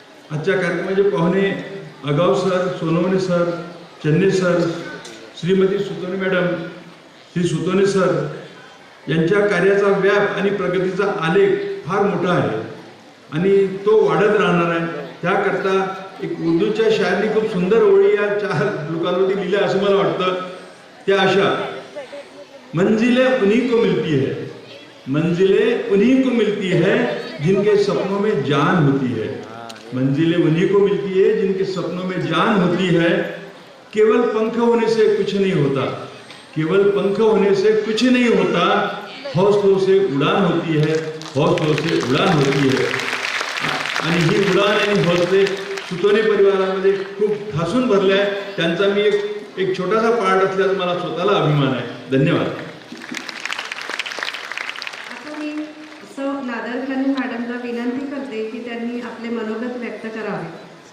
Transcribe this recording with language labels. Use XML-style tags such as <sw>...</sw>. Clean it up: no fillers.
<mr>आजच्या कार्यक्रमाचे पाहुणे अगाव sir, Sonawane sir, Channe sir, Shrimati Sutone madam, Shri Sutone sir यांच्या कार्याचा व्याप आणि प्रगतीचा आलेख फार मोठा आहे आणि तो वाढत राहणार आहे. त्याकरता एक उर्दूच्या शायरनी खूप सुंदर ओळी या 4 लोकांवरती लिहिल्या असं मला वाटतं. त्या अशा,</mr> <hi>मंजिलें उन्हीं को मिलती है, मंजिलें उन्हीं को मिलती है जिनके सपनों में जान होती है, मंजिलें उन्हीं को मिलती है जिनके सपनों में जान होती है. केवल पंख होने से कुछ नहीं होता, केवल पंख होने से कुछ नहीं होता, हौसलों से उड़ान होती है, हौसलों से उड़ान होती है.</hi> <mr>आणि ही उडाण आणि हौसले सुतोने परिवारामध्ये खूप ठासून भरले आहे. त्यांचा मी एक छोटासा पार्ट असल्याचा मला स्वतःला अभिमान आहे. धन्यवाद. आता मी सौ नादरखानी मॅडमला विनंती करते की त्यांनी आपले मनोगत व्यक्त करावे.</mr>